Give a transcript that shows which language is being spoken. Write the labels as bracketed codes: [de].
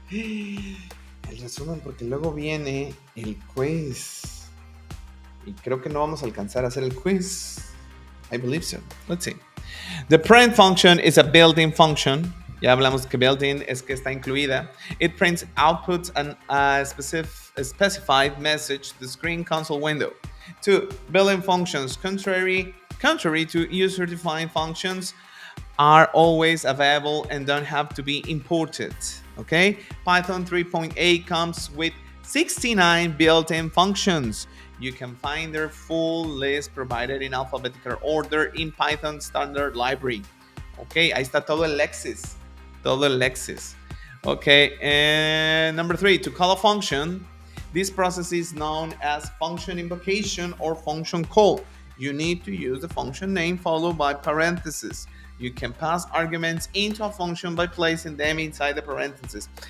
[es] El resumen, porque luego viene el quiz. Y creo que no vamos a alcanzar a hacer el quiz. [en] I believe so. Let's see. The print function is a built-in function. [es] Ya hablamos que built-in es que está incluida. [en] It prints outputs and a specified message to the screen console window. 2. Built-in functions, contrary to user-defined functions, are always available and don't have to be imported. Okay? Python 3.8 comes with 69 built-in functions. You can find their full list provided in alphabetical order in Python standard library. [es] Okay, ahí está todo el Lexis. Todo el Lexis. [en] Okay, and number 3, to call a function, this process is known as function invocation or function call. You need to use the function name followed by parentheses. You can pass arguments into a function by placing them inside the parentheses.